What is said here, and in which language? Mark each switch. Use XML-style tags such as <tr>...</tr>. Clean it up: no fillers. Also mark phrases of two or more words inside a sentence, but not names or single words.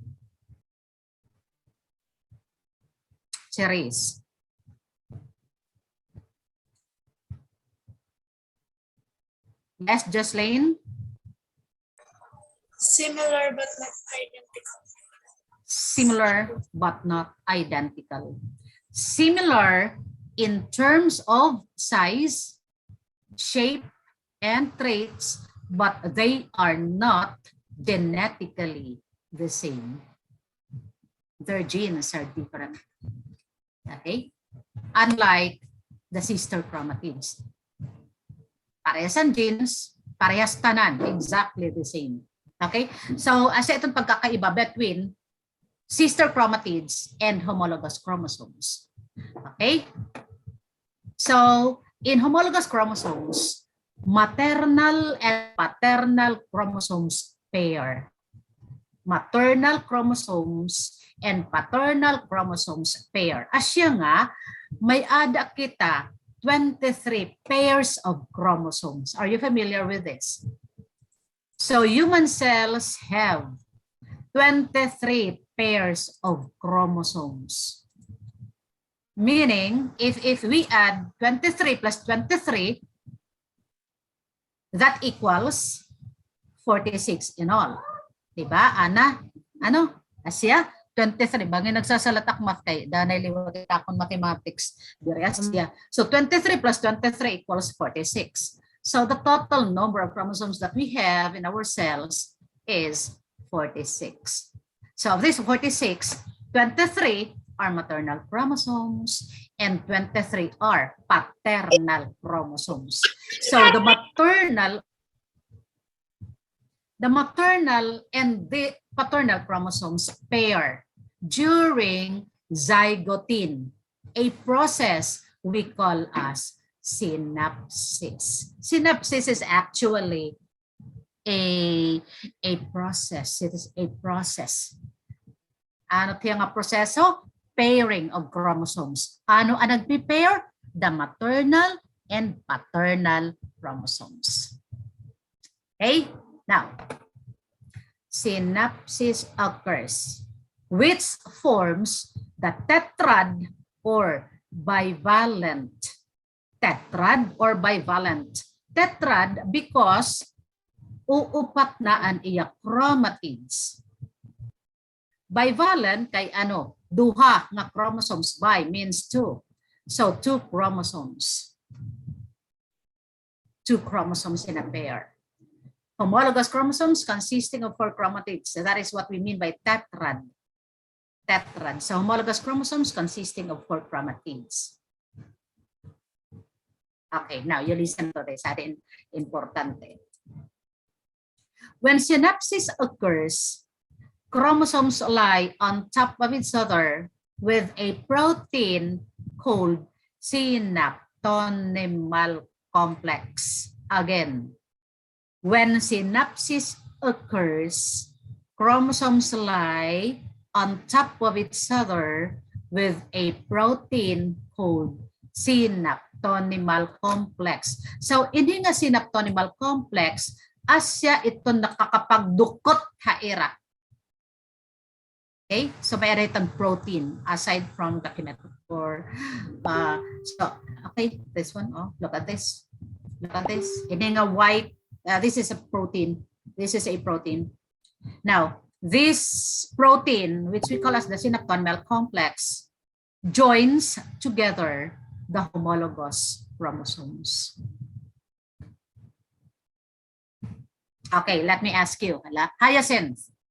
<en>Cherise. Yes, Jocelyn? Similar but not identical. Similar but not identical. Similar in terms of size, shape, and traits, but they are not genetically the same. Their genes are different. Okay? Unlike the sister chromatids.</en> <msb>Parehas ang genes, parehas tanan,</msb> <en>exactly the same. Okay? So,</en> <msb>asa itong pagkakaiba</msb> <en>between sister chromatids and homologous chromosomes. Okay? So, in homologous chromosomes, maternal and paternal chromosomes pair. Maternal chromosomes and paternal chromosomes pair.</en> <msb>Asya nga, may ada kita 23</msb> <en>pairs of chromosomes. Are you familiar with this? So human cells have 23 pairs of chromosomes. Meaning, if we add 23 plus 23, that equals 46 in all.</en> <msb>Diba, Ana? Ano? Asya? 23. Bangin nagsasalatak math kay danay liwag akong mathematics. Asya.</msb> <en>So 23 plus 23 equals 46. So the total number of chromosomes that we have in our cells is 46. So of this 46, 23 are maternal chromosomes and 23 are paternal chromosomes. So the maternal and the paternal chromosomes pair during zygote, a process we call as synapsis. Synapsis is actually a process. It is a process.</en> <msb>Ano tiya nga proseso?</msb> <en>Pairing of chromosomes.</en> <msb>Ano ang nagpe-pair?</msb> <en>The maternal and paternal chromosomes. Okay? Now, synapsis occurs, which forms the tetrad or bivalent. Tetrad or bivalent. Tetrad because</en> <msb>uupat na ang iya</msb> <en>chromatids.</en> <msb>Bivalent kay ano? Duha nga</msb> <en>chromosomes. Bi means two. So two chromosomes. Two chromosomes in a pair. Homologous chromosomes consisting of 4 chromatids. So that is what we mean by tetrad. Tetrad. So homologous chromosomes consisting of 4 chromatids. Okay, now you listen to this.</en> <msb>Atin importante.</msb> <en>When synapsis occurs, chromosomes lie on top of each other with a protein called Synaptonial Complex. Again, when synapsis occurs, chromosomes lie on top of each other with a protein called Synaptonial Complex.</en> <msb>So, hindi nga Synaptonial Complex, asya ito nakakapagdukot haira.</msb> <en>Okay? So,</en> <msb>may itong</msb> <en>protein aside from the kinetophore. Okay, this one. Oh, look at this. Look at this.</en> <msb>Hindi nga</msb> <en>white. This is a protein. This is a protein. Now, this protein, which we call as the synaptonial complex, joins together the homologous chromosomes. Okay, let me ask you, Hyacinth.</en>